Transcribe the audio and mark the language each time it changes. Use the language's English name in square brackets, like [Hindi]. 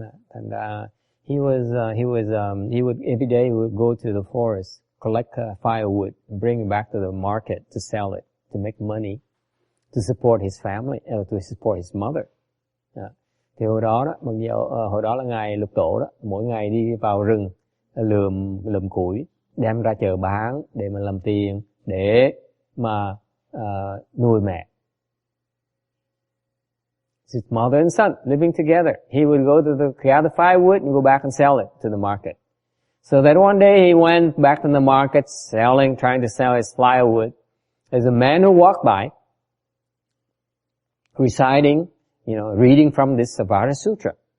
[Vietnamese] Thành ra [English] he would every day he would go to the forest, collect firewood, and bring it back to the market to sell it, to make money, to support his family, to support his mother. [Vietnamese] Thì hồi đó hồi đó là ngài Lục Tổ đó, mỗi ngày đi vào rừng lượm củi, đem ra chợ bán để mà làm tiền, để mà nuôi mẹ. [English] His mother and son living together. He would go to gather firewood and go back and sell it to the market. So that one day he went back to the market trying to sell his firewood. There's a man who walked by, reciting, reading from this Vajra Sutra.